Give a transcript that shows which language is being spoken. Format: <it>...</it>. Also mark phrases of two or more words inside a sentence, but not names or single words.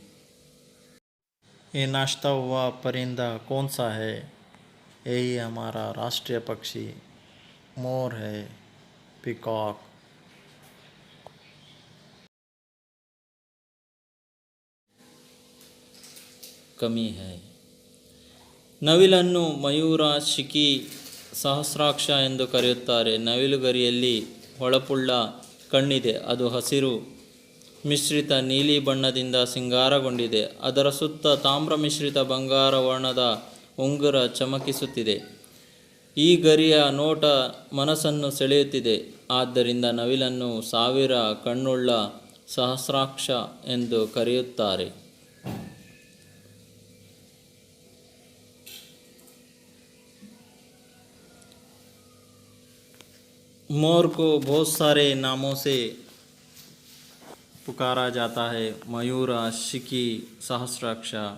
<hi>ये नाचता हुआ परिंदा कौन सा है? यही हमारा राष्ट्रीय पक्षी मोर है, पिकॉक. कमी है.</hi> <kn>ನವಿಲನ್ನು ಮಯೂರ, ಶಿಖಿ, ಸಹಸ್ರಾಕ್ಷ ಎಂದು ಕರೆಯುತ್ತಾರೆ. ನವಿಲುಗರಿಯಲ್ಲಿ ಹೊಳಪುಳ್ಳ ಕಣ್ಣಿದೆ. ಅದು ಹಸಿರು ಮಿಶ್ರಿತ ನೀಲಿ ಬಣ್ಣದಿಂದ ಸಿಂಗಾರಗೊಂಡಿದೆ. ಅದರ ಸುತ್ತ ತಾಮ್ರ ಮಿಶ್ರಿತ ಬಂಗಾರ ವರ್ಣದ ಉಂಗುರ ಚಮಕಿಸುತ್ತಿದೆ. ಈ ಗರಿಯ ನೋಟ ಮನಸ್ಸನ್ನು ಸೆಳೆಯುತ್ತಿದೆ. ಆದ್ದರಿಂದ ನವಿಲನ್ನು ಸಾವಿರ ಕಣ್ಣುಳ್ಳ ಸಹಸ್ರಾಕ್ಷ ಎಂದು ಕರೆಯುತ್ತಾರೆ.</kn> <hi>मोर को बहुत सारे नामों से पुकारा जाता है. मयूरा, शिकी, सहस्राक्ष.</hi>